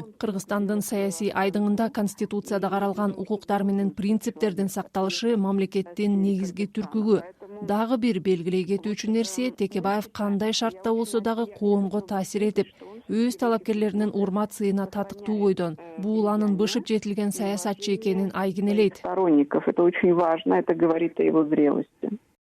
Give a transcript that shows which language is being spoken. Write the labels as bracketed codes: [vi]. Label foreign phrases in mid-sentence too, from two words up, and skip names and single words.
[ky] Кыргызстандын саясий айдыңында Конституцияда каралган укуктар менен принциптердин сакталышы мамлекеттин негизги түркүгү. Дагы бир белгилей кетүүчү нерсе, Текебаев кандай шартта болсо дагы коомго таасир этип, өз талапкерлеринин урмат сыйына татыктуу бойдон. Бул анын бышып жетилген саясатчы экенин айкинелейт. [ru] Сторонников, это очень важно, это говорит о его зрелости.